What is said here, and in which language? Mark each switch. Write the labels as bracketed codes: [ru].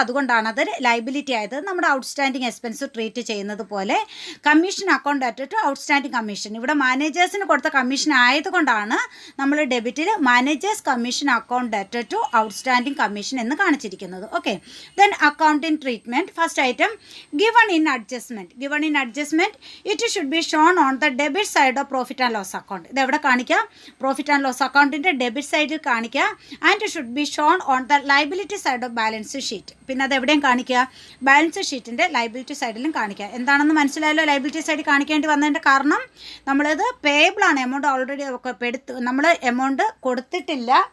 [ml] അതുകൊണ്ടാണ് അത് ലൈബിലിറ്റി ആയത്. നമ്മുടെ ഔട്ട്സ്റ്റാൻഡിങ് എക്സ്പെൻസ് ട്രീറ്റ് ചെയ്യുന്നത് പോലെ commission account debt to outstanding commission ഇവിടെ മാനേജേഴ്സിന് കൊടുത്ത കമ്മീഷൻ ആയതുകൊണ്ടാണ് നമ്മൾ ഡെബിറ്റിൽ managers commission account debt to outstanding commission എന്ന് കാണിച്ചിരിക്കുന്നത്. [en] Okay, then accounting treatment. First item, given in adjustment. It should be shown on the debit side of profit and loss account. [ml] ഇത് എവിടെ കാണിക്കുക, profit and loss അക്കൗണ്ടിൻ്റെ debit സൈഡിൽ കാണിക്കുക. [en] And should be shown on the liability side of balance sheet. [ml] പിന്നെ അത് എവിടെയും കാണിക്കുക, ബാലൻസ് ഷീറ്റിൻ്റെ ലൈബിലിറ്റി സൈഡിലും കാണിക്കുക. എന്താണെന്ന് മനസ്സിലായല്ലോ, ലൈബിലിറ്റി സൈഡിൽ കാണിക്കേണ്ടി വന്നതിൻ്റെ കാരണം നമ്മളിത് പേയബിളാണ്, എമൗണ്ട് ഓൾറെഡി നമ്മൾ എമൗണ്ട് കൊടുത്തിട്ടില്ല,